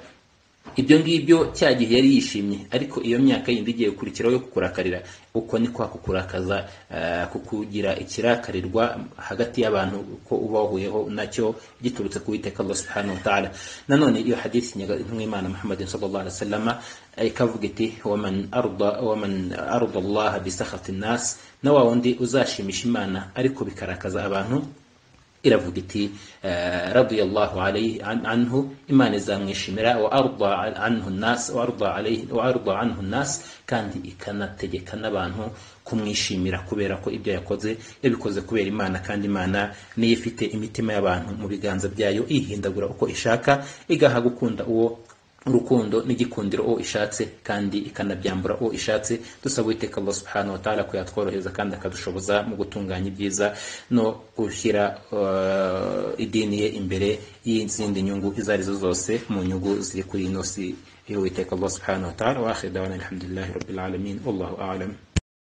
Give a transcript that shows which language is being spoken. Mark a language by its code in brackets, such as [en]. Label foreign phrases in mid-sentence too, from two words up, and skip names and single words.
[rw] Ibyo ngibyo cya gihe yari yishimye, ariko iyo myaka yindi igiye gukurikiraho yo kukurakarira, uko ni kwa kukurakaza, kukugira ikirakarirwa hagati y'abantu ko uba wahuyeho nacyo giturutse ku Uwiteka Allah [ar] سبحانه وتعالى. [rw] Nanone iyo hadithi y'Imana Muhammad [ar] صلى الله عليه وسلم [rw] ikavuga iti [ar] ومن أرضى الله بسخط الناس, [rw] na wa wundi uzashimisha Imana ariko bikarakaza abantu, iravuga iti [ar] رضي الله عليه عنه, [rw] Imana izamwishimira, [ar] وأرضى عنه الناس، وأرضى عنه الناس, [rw] kandi ikanategeka n'abantu kumwishimira kubera ko ibyo yakoze yabikoze kubera Imana, kandi Imana niyo ifite imitima y'abantu mu biganza byayo, ihindagura uko ishaka, igaha gukunda uwo urukundo n'igikundiro uwo ishatse, kandi ikanabyambura uwo ishatse. Dusaba Uwiteka Allah [ar] سبحانه وتعالى [rw] ko yatworohereza kandi akadushoboza mu gutunganya ibyiza no gushyira idini ye imbere y'izindi nyungu izo arizo zose, mu nyungu ziri kuri ino si y'Uwiteka Allah [ar] سبحانه وتعالى. وآخر دعوانا الحمد لله رب العالمين، والله أعلم.